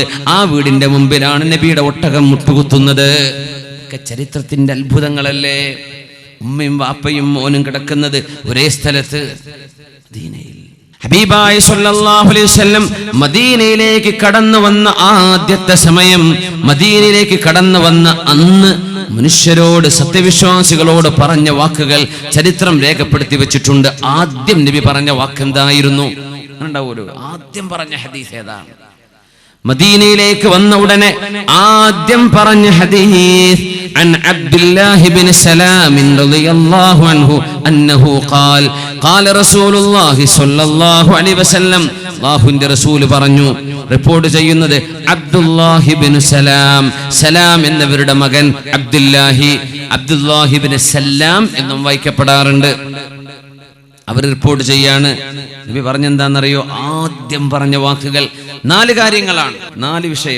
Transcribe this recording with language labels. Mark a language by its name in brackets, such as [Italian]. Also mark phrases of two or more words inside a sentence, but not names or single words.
[Malayalam] ആ വീടിന്റെ മുമ്പിലാണ് നബിയുടെ ഒട്ടകം മുട്ടുകുത്തുന്നത് ചരിത്രത്തിന്റെ അത്ഭുതങ്ങളല്ലേ ഉമ്മയും വാപ്പയും മോനും കിടക്കുന്നത് ഒരേ സ്ഥലത്ത് മദീനയിൽ ഹബീബായ [Arabic] صلى الله عليه وسلم [Malayalam] മദീനയിലേക്ക് കടന്നു വന്ന ആദ്യത്തെ സമയം, മദീനയിലേക്ക് കടന്നു വന്ന അന്ന് മനുഷ്യരോട്, സത്യവിശ്വാസികളോട് പറഞ്ഞ വാക്കുകൾ ചരിത്രം രേഖപ്പെടുത്തി വെച്ചിട്ടുണ്ട്. ആദ്യം നബി പറഞ്ഞ വാക്കെന്തായിരുന്നു? ആദ്യം പറഞ്ഞ ഹദീസ് ഏതാണ്? മദീനയിലേക്ക് വന്ന ഉടനെ ആദ്യം പറഞ്ഞ ഹദീസ് [Arabic] عن عبد الله بن سلام رضي الله عنه أنه قال قال رسول الله صلى الله عليه وسلم [Malayalam] അല്ലാഹുവിന്റെ റസൂൽ പറഞ്ഞു. റിപ്പോർട്ട് ചെയ്യുന്നത് അബ്ദുല്ലാഹി ബിൻ സലാം, സലാം എന്നവരുടെ മകൻ അബ്ദുല്ലാഹി ബിൻ സലാം എന്നും വായിക്കപ്പെടാറുണ്ട്. അവർ റിപ്പോർട്ട് ചെയ്യാണ്. നബി പറഞ്ഞെന്താണെന്നറിയോ? ആദ്യം പറഞ്ഞ വാക്കുകൾ 4 കാര്യങ്ങളാണ്, 4 വിഷയം.